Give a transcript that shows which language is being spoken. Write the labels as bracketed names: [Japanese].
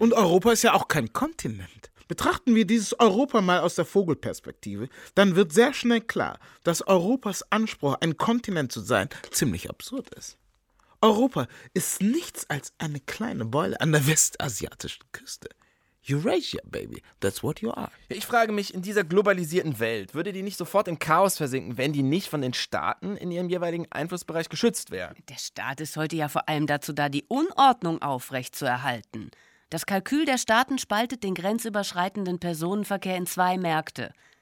[German] Und Europa ist ja auch kein Kontinent. Betrachten wir dieses Europa mal aus der Vogelperspektive, dann wird sehr schnell klar, dass Europas Anspruch, ein Kontinent zu sein, ziemlich absurd ist. Europa ist nichts als eine kleine Beule an der westasiatischen Küste. [English] Eurasia, baby, that's what you are. [German] Ich frage mich, in dieser globalisierten Welt, würde die nicht sofort im Chaos versinken, wenn die nicht von den Staaten in ihrem jeweiligen Einflussbereich geschützt wäre? Der Staat ist heute ja vor allem dazu da, die Unordnung aufrechtzuerhalten. Das Kalkül der Staaten spaltet den grenzüberschreitenden Personenverkehr in zwei Märkte.